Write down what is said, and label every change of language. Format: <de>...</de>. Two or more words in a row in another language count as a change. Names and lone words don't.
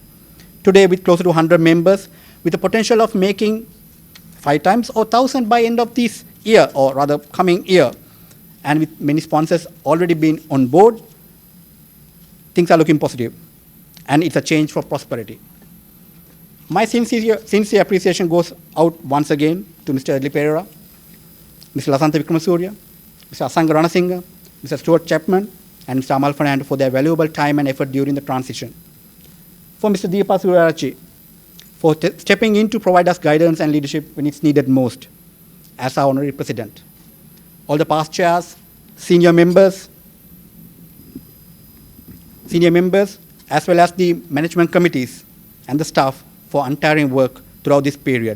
<en>Today, with closer to 100 members, with the potential of making 5 times or 1,000 by end of this year, or rather coming year, and with many sponsors already been on board, things are looking positive, and it's a change for prosperity. My sincere appreciation goes out once again to Mr. Edley Pereira, Mr. Lasantha Wickramasurya, Mr. Asanga Ranasinghe, Mr. Stuart Chapman, and Mr. Amal Fernando for their valuable time and effort during the transition. For Mr. Deepa Surarachi, for stepping in to provide us guidance and leadership when it's needed most, as our honorary president. All the past chairs, senior members, as well as the management committees and the staff for untiring work throughout this period.</en>